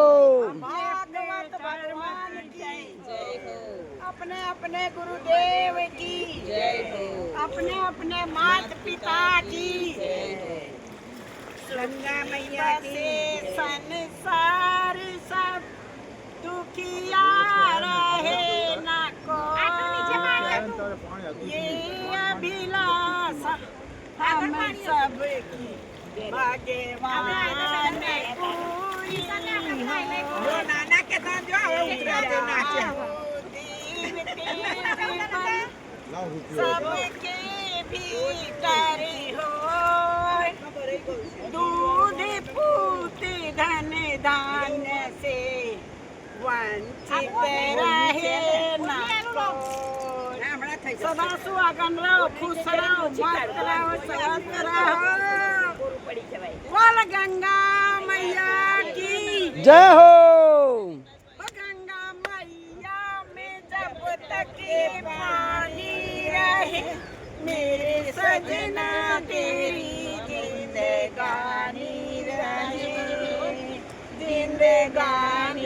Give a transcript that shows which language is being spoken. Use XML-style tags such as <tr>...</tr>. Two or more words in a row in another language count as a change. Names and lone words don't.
<hi>भागवत भगवान की अपने अपने गुरुदेव की अपने अपने माता पिता की गंगा मैया से संसार सब दुखिया रहे न को ये अभिलाषा हम सब की भगवान पूरी</hi> <gu>જો નાના કે તો જો હવે ઉતર્યા જો નાચે</gu> <hi>सबके भीतर हो दूध पूत धन धान्य से वंचित रहे न कोई।</hi> <gu>હમણાં થઈ જશે</gu> <hi>सदा सुहागन रहो, खुश रहो, मस्त रहो, स्वस्थ रहो। बोल गंगा मैया की जय हो। गंगा मैया में जब तक पानी रहे मेरे सजना तेरी जिंदगानी रहे जिंदगानी</hi>